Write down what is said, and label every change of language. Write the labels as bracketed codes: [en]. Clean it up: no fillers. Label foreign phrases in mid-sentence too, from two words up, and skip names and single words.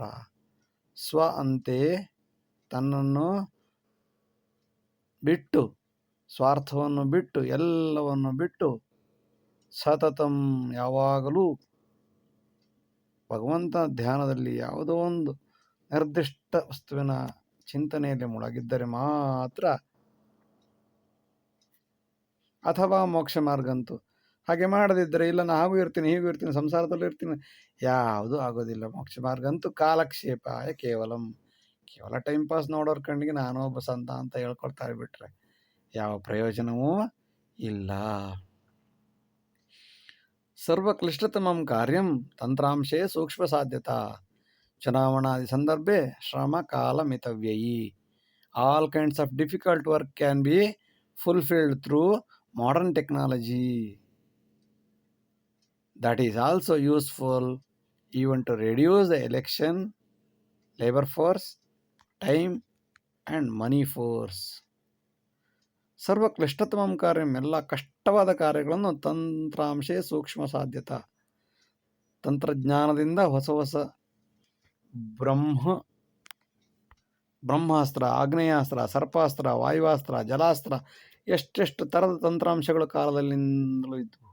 [kn] ಸ್ವ ಅಂತೆ ತನ್ನನ್ನು ಬಿಟ್ಟು, ಸ್ವಾರ್ಥವನ್ನು ಬಿಟ್ಟು, ಎಲ್ಲವನ್ನು ಬಿಟ್ಟು, ಸತತಂ ಯಾವಾಗಲೂ ಭಗವಂತ ಧ್ಯಾನದಲ್ಲಿ ಯಾವುದೋ ಒಂದು ನಿರ್ದಿಷ್ಟ ವಸ್ತುವಿನ ಚಿಂತನೆಯಲ್ಲಿ ಮುಳುಗಿದ್ದರೆ ಮಾತ್ರ, ಅಥವಾ ಮೋಕ್ಷ ಮಾರ್ಗಂತೂ, ಹಾಗೆ ಮಾಡದಿದ್ದರೆ ಇಲ್ಲ ನಾ ಹಾಗೂ ಇರ್ತೀನಿ ಹೀಗೂ ಇರ್ತೀನಿ ಸಂಸಾರದಲ್ಲೂ ಇರ್ತೀನಿ, ಯಾವುದೂ ಆಗೋದಿಲ್ಲ. ಮೋಕ್ಷ ಮಾರ್ಗ ಅಂತೂ ಕಾಲಕ್ಷೇಪಾಯ ಕೇವಲ [en] time pass [kn] ನೋಡೋರ ಕಣ್ಣಿಗೆ ನಾನು ಒಬ್ಬ ಸಂತ ಅಂತ ಹೇಳ್ಕೊಳ್ತಾರೆ ಬಿಟ್ರೆ ಯಾವ ಪ್ರಯೋಜನವೂ ಇಲ್ಲ. [sa] ಸರ್ವಕ್ಲಿಷ್ಟತಮಂ ಕಾರ್ಯಂ ತಂತ್ರಾಂಶೇ ಸೂಕ್ಷ್ಮ ಸಾಧ್ಯತಾ ಚುನಾವಣಾದಿ ಸಂದರ್ಭೆ ಶ್ರಮ ಕಾಲ ಮಿತವ್ಯಯಿ. [en] all kinds of difficult work can be fulfilled through modern technology that is also useful even to reduce the election labor force, time and money force. [sa] ಸರ್ವಕ್ಲಿಷ್ಟತಮಂ ಕಾರ್ಯಂ, [kn] ಎಲ್ಲ ಕಷ್ಟವಾದ ಕಾರ್ಯಗಳನ್ನು [sa] ತಂತ್ರಾಂಶೇ ಸೂಕ್ಷ್ಮ ಸಾಧ್ಯತಾ, [kn] ತಂತ್ರಜ್ಞಾನದಿಂದ ಹೊಸ ಹೊಸ ಬ್ರಹ್ಮಾಸ್ತ್ರ, ಆಗ್ನೇಯಾಸ್ತ್ರ, ಸರ್ಪಾಸ್ತ್ರ, ವಾಯುವಾಸ್ತ್ರ, ಜಲಾಸ್ತ್ರ, ಎಷ್ಟೆಷ್ಟು ಥರದ ತಂತ್ರಾಂಶಗಳು ಕಾಲದಲ್ಲಿಂದಲೂ ಇದ್ದವು.